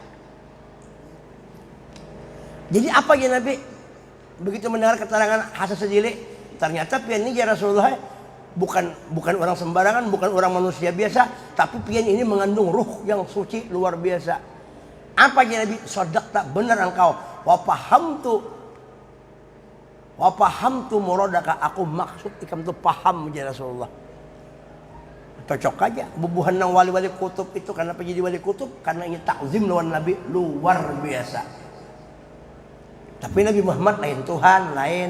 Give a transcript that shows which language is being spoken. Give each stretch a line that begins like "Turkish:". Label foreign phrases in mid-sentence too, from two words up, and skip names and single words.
Indonesian: Jadi apa ya Nabi? Begitu mendengar keterangan Hasan Sadzili, ternyata pian ini
Arabic: ya Rasulullah
Indonesian: bukan orang sembarangan, bukan orang manusia biasa, tapi pian ini mengandung ruh yang suci luar biasa. Apa ya Nabi? Sadaqta, benar engkau.
Arabic: Wa fahamtu muradaka,
Banjar: aku maksud ikam tu paham
Arabic: ya Rasulullah.
Banjar: Cocok aja bubuhan nang wali-wali kutub itu.
Indonesian: Kenapa jadi wali kutub?
Banjar: Karena ini takzim lawan Nabi luar biasa. Tapi Nabi Muhammad lain Tuhan, lain.